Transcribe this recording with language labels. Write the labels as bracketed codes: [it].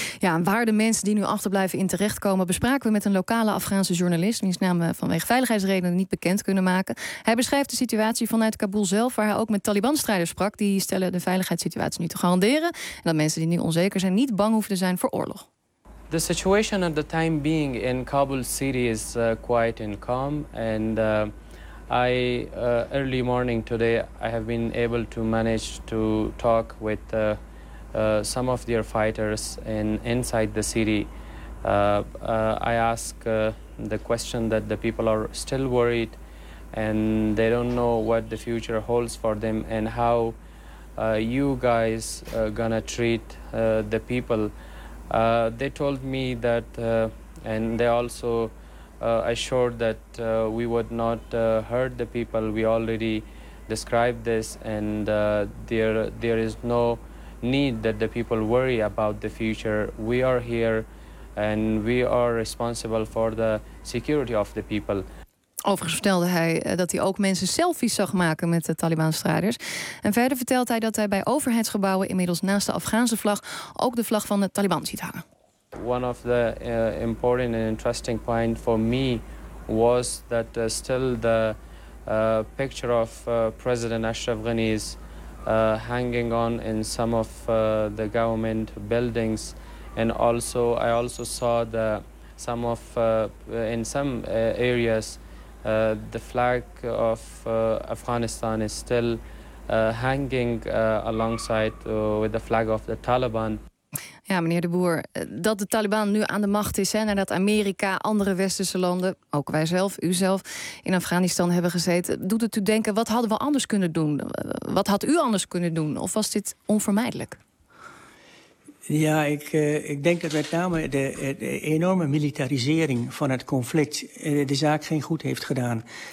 [nl] Ja, waar de mensen die nu achterblijven in terechtkomen, bespraken we met een lokale Afghaanse journalist, wiens naam we vanwege veiligheidsredenen niet bekend kunnen maken. Hij beschrijft de situatie vanuit Kabul zelf, waar hij ook met Taliban-strijders sprak. Die stellen de veiligheidssituatie nu te garanderen. En dat mensen die nu onzeker zijn, niet bang hoeven te zijn voor oorlog. [en] The situation at the time being in Kabul city is quiet and calm. And early morning today, I have been able to manage to talk with some of their fighters inside the city. I ask the question that the people are still worried and they don't know what the future holds for them and how you guys are gonna treat the people. They told me that and they also assured that we would not hurt the people. We already described this and there is no need that the people worry about the future. We are here and we are responsible for the security of the people. [nl] Overigens vertelde hij dat hij ook mensen selfies zag maken met de Taliban-strijders. En verder vertelt hij dat hij bij overheidsgebouwen inmiddels naast de Afghaanse vlag ook de vlag van de Taliban ziet hangen. [en] One of the important and interesting point for me was that still the picture of President Ashraf Ghani is hanging on in some of the government buildings, and also I also saw the some of in some areas the flag of Afghanistan is still hanging alongside with the flag of the Taliban. [nl] Ja, meneer de Boer, dat de Taliban nu aan de macht is, hè, nadat Amerika, andere westerse landen, ook wij zelf, u zelf, in Afghanistan hebben gezeten, doet het u denken, wat hadden we anders kunnen doen? Wat had u anders kunnen doen? Of was dit onvermijdelijk? Ja, ik denk dat met name de enorme militarisering van het conflict de zaak geen goed heeft gedaan.